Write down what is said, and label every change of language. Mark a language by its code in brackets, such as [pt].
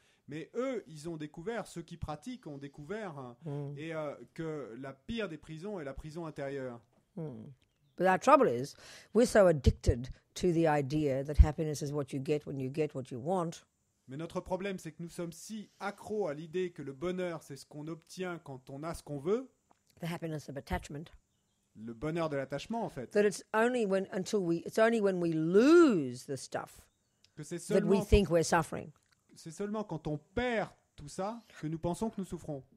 [fr] Mais eux, ils ont découvert, ceux qui pratiquent ont découvert et que la pire des prisons est la prison intérieure. [en] But our trouble is, we're so addicted to the idea that happiness is what you get what you want. [fr] Mais notre problème, c'est que nous sommes si accros à l'idée que le bonheur, c'est ce qu'on obtient quand on a ce qu'on veut, [en] The happiness of attachment. [fr] le bonheur de l'attachement en fait, [en] That it's only when we lose the stuff [fr] que c'est [en] that we [fr] seulement, [en] think we're suffering. [fr] c'est seulement quand on perd tout ça que nous pensons que nous souffrons.